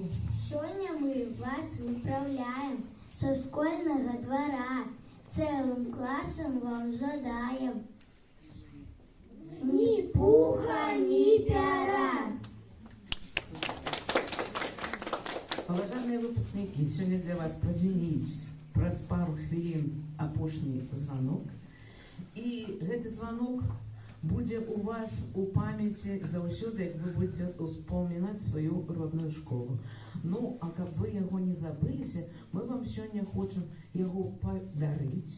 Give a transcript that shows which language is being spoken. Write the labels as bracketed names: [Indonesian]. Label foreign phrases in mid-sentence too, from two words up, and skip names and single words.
[Russian] Сегодня мы вас выправляем со школьного двора, целым классом вам задаем. Ни пуха, ни пера. Уважаемые выпускники, сегодня для вас прозвенить [Belarusian] праз пару хвилин апошні звонок. І гэты звонок будзе у вас у памяці заўсёды, як [Russian] вы будете успоминать свою родную школу. [Belarusian] Ну, а каб вы яго не забыліся, мы вам сёння хочам яго падарыць.